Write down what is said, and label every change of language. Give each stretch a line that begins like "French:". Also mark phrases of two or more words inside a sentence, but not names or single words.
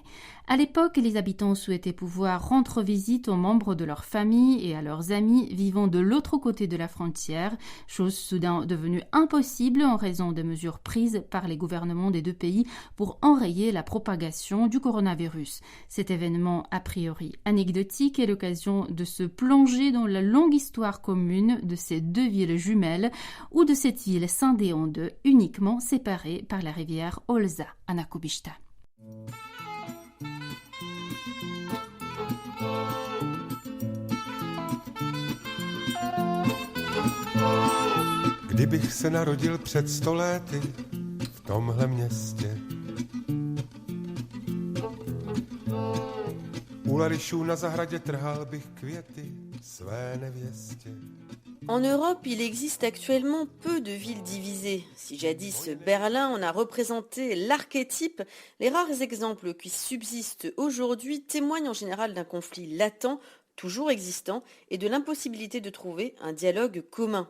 French: À l'époque, les habitants souhaitaient pouvoir rendre visite aux membres de leur famille et à leurs amis vivant de l'autre côté de la frontière, chose soudain devenue impossible en raison des mesures prises par les gouvernements des deux pays pour enrayer la propagation du coronavirus. Cet événement, a priori anecdotique, est l'occasion de se plonger dans la longue histoire commune de ces deux villes jumelles ou de cette ville scindée en deux, uniquement séparée par la rivière Olza, à Nakubishta.
Czech: Kdybych se narodil před 100 léty v tomhle městě. U Larišů na zahradě trhal bych květy své nevěstě.
French: En Europe, il existe actuellement peu de villes divisées. Si jadis Berlin en a représenté l'archétype, les rares exemples qui subsistent aujourd'hui témoignent en général d'un conflit latent, toujours existant, et de l'impossibilité de trouver un dialogue commun.